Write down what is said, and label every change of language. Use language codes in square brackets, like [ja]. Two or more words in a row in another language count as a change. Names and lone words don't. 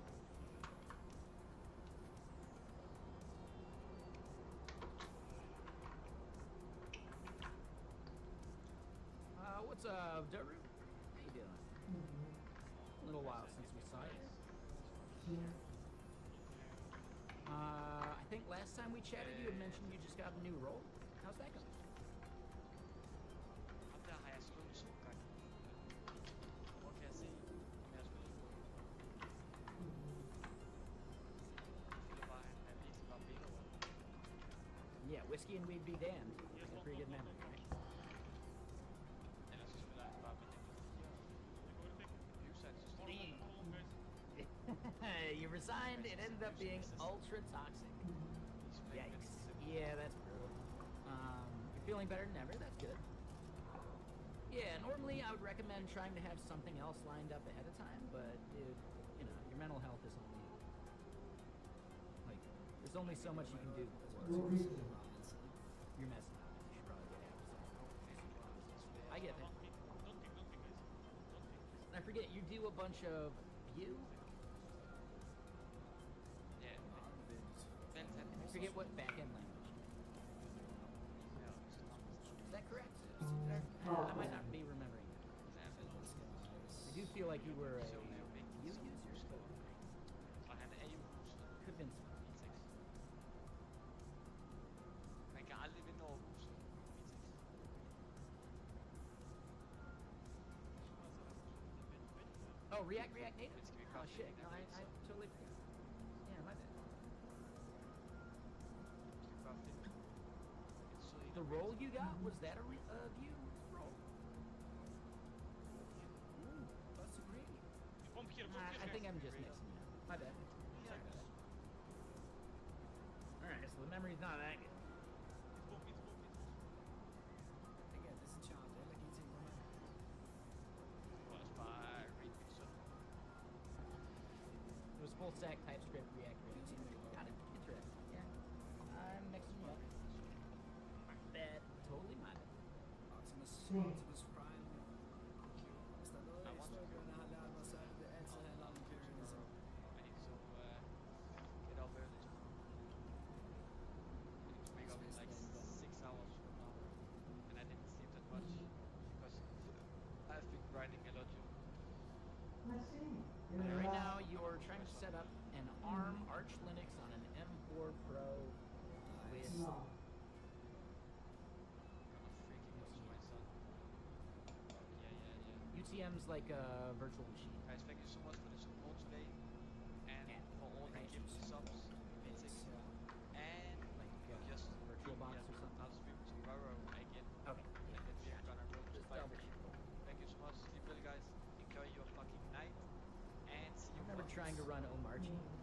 [en] What's up, Daru? How you doing? A little while since we saw you. [pt] Sim. [en] I think last time we chatted, you had mentioned you just got a new role. How's that going? [da] Ham der har jeg slået 2 gange. Hvor kan jeg se, om jeg har spillet på? Jeg føler bare, at han er virkelig bare bedre. [en] Yeah, whiskey and weed be damned. You got a pretty good memory, right? [da] Ellers så spiller han bare med dem 4. [en] Abuse system. You resigned, it ended up being ultra toxic. Yikes. Yeah, that's brutal. You're feeling better than ever, that's good. Yeah, normally I would recommend trying to have something else lined up ahead of time, but it, you know, your mental health is only, like, there's only so much you can do before [pt] Do vídeo. [en] you're messing up. You should probably get out. I get that. And I forget, you do a bunch of Vue? [da] Ja, vent han. [en] I forget what backend language. Is that correct? I might not be remembering that. I do feel like you were a Vue user. [da] Og han er jo huset. [en] Could have been some. [da] Man kan aldrig vinde over huset. [en] Oh, React Native? [da] Men skal vi [en] Oh [da] komme [en] shit, [da] ind [en] no, [da] ad [en] I [da] den, så? [en] totally forgot. Yeah, my bad. [da] Skal vi bare finde en sød en [en] The [da] at [en] role [da] vælge? [en] you got, was that a Vue role? Ooh, that's great. I think I'm just mixing you up. My bad. Sorry about that. Alright, so the memory's not that good. [da] Det er så charmt, eller de ting, man. Du kan også bare rate min søn. [en] It was full stack TypeScript React Native. Got it. Interesting. Yeah. I'm mixing you up. Bad. Totally my bad. [pt] Sim. Optimus Prime. [da] Hvis der er noget, [en] I want to [da] historikerne har lært mig, så er det, det altid handler om imperialism. [en] I need to get up early tomorrow. I need to wake up in like 6 hours from now. And I didn't sleep that much because I've been grinding a lot, you know. [pt] Mas sim, eu [en] And right [pt] já. [en] now, you're trying to set up an ARM Arch Linux on an M4 Pro with [pt] Não. [en] I'm freaking close to my son. Yeah. UTM's like a virtual machine. Guys, thank you so much for the support today. And for all the Right. gift subs, mythic. And Like just virtual box or something. I'll stream tomorrow again. Okay. And then we are gonna roll to Just 5 double check. Thank you so much. Sleep well, guys. Enjoy your fucking night. And see you. Remember trying to run Omarchi?